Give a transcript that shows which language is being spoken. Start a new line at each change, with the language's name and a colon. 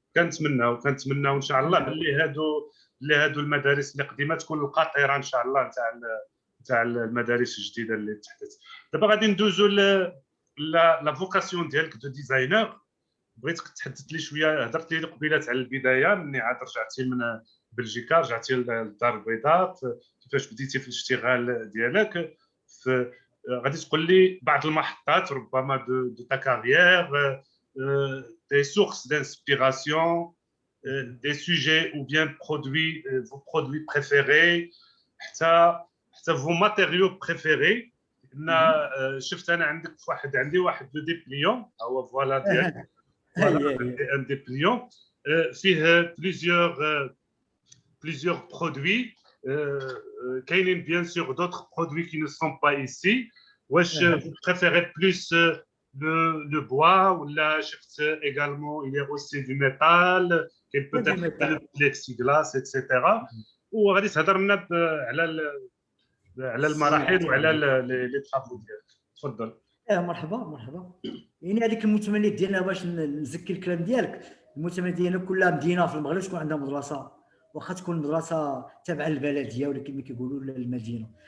Arabic: كنتمناو ان شاء الله باللي هادو المدارس اللي قديمه تكون القاطره ان شاء الله تاع المدارس الجديده اللي تحدث. دابا غادي ندوزو لا فوكاسيون ديالك دو ديزاينر. بغيتك تحدث لي شويه، هضرت لي قبيله على البدايه مني عاد رجعتي من بلجيكا، رجعتي للدار البيضاء، كيفاش بديتي في الاشتغال ديالك. غادي تقول لي بعض المحطات ربما دو تا كارير،
French: des sources d'inspiration, des sujets ou bien produits, vos produits préférés,
Arabic: حتى
French: vos matériaux préférés.
Arabic: شفت انا عندي واحد لو ديبليون، هو فوالا ديالك.
French: Voilà, un dépliant.
Arabic: فيه
French: plusieurs produits.
Arabic: كاينين
French: bien sûr d'autres produits qui ne sont pas ici.
Arabic: واش
French: vous préférez plus le bois ou là
Arabic: شفت
French: également il y a aussi du métal,
Arabic: كاين
French: peut-être le plexiglas etc.
Arabic: وغادي تهضر لنا على المراحل وعلى لي طابلو ديالك. تفضل. مرحبا مرحبا. يعني هذيك المتمنيات ديالنا، باش نزكي الكلام ديالك، المتمنيات ديالنا كلها مدينه في المغرب تكون عندها مدرسه، واخا تكون مدرسه تابعه للبلديه ولا كما كيقولوا المدينه.